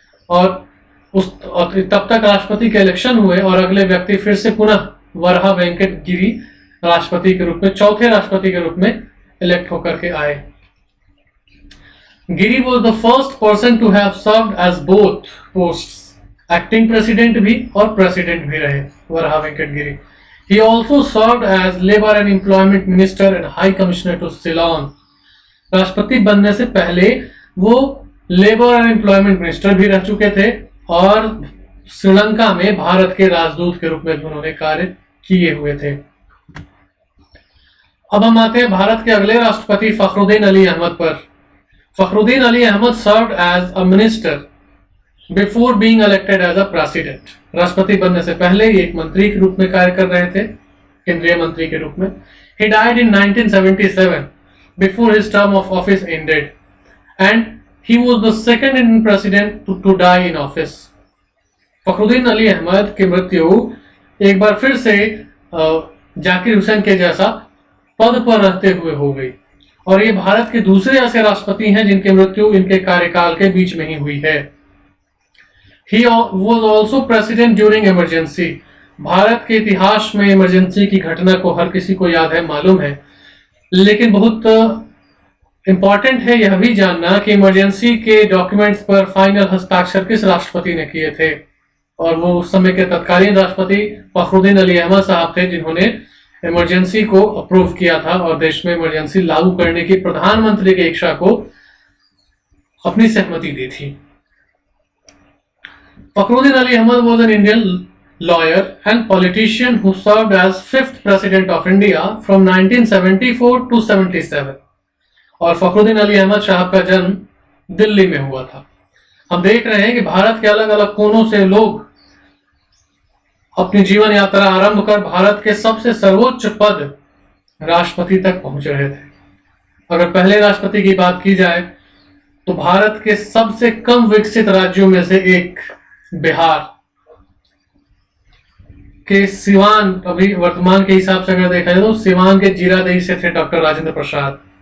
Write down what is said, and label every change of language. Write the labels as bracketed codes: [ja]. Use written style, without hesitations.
[hi] और तब तक राष्ट्रपति के इलेक्शन हुए और अगले व्यक्ति फिर से पुनः वराह वेंकट गिरी राष्ट्रपति के रूप में, चौथे राष्ट्रपति के रूप में इलेक्ट होकर के आए। [en] Giri was the first person to have served as both posts, [hi] acting president भी और प्रेसिडेंट भी रहे [en] Varaha Venkat Giri. He also served as Labor and Employment Minister and High Commissioner to Ceylon. [hi] राष्ट्रपति बनने से पहले वो लेबर एंड एम्प्लॉयमेंट मिनिस्टर भी रह चुके थे और श्रीलंका में भारत के राजदूत के रूप में भी उन्होंने कार्य किए हुए थे। अब हम आते हैं भारत के अगले राष्ट्रपति फखरुद्दीन अली अहमद पर। [en] Fakhruddin Ali Ahmed served as a minister before being elected as a president. [hi] राष्ट्रपति बनने से पहले एक मंत्री के रूप में कार्य कर रहे थे, केंद्रीय मंत्री के रूप में। [en] He died in 1977 before his term of office ended and he was the second Indian president to die in office. [hi] Fakhruddin Ali Ahmad की मृत्यु एक बार फिर से जाकिर हुसैन के जैसा पद पर रहते हुए हो गई और ये भारत के दूसरे ऐसे राष्ट्रपति हैं जिनकी मृत्यु इनके कार्यकाल के बीच में ही हुई है। [en] He was also president during emergency. [hi] Bharat के इतिहास में इमरजेंसी की घटना को हर किसी को याद है, मालूम है, लेकिन बहुत इंपॉर्टेंट है यह भी जानना कि इमरजेंसी के डॉक्यूमेंट्स पर फाइनल हस्ताक्षर किस राष्ट्रपति ने किए थे, और वो उस समय के तत्कालीन राष्ट्रपति फखरुद्दीन अली अहमद साहब थे जिन्होंने इमरजेंसी को अप्रूव किया था और देश में इमरजेंसी लागू करने की प्रधानमंत्री की इच्छा को अपनी सहमति दी थी। [en] Fakhruddin Ali Ahmed was an Indian lawyer and politician who served as 5th president of India from 1974 to 77। [hi] और फखरुद्दीन अली अहमद साहब का जन्म दिल्ली में हुआ था। हम देख रहे हैं कि भारत के अलग अलग कोनों से लोग अपनी जीवन यात्रा आरंभ कर भारत के सबसे सर्वोच्च पद राष्ट्रपति तक पहुंच रहे थे। अगर पहले राष्ट्रपति की बात की जाए तो भारत के सबसे कम विकसित राज्यों में से एक बिहार के सिवान, अभी वर्तमान के हिसाब से अगर देखा जाए तो सिवान के जीरादेई से थे डॉक्टर राजेंद्र प्रसाद।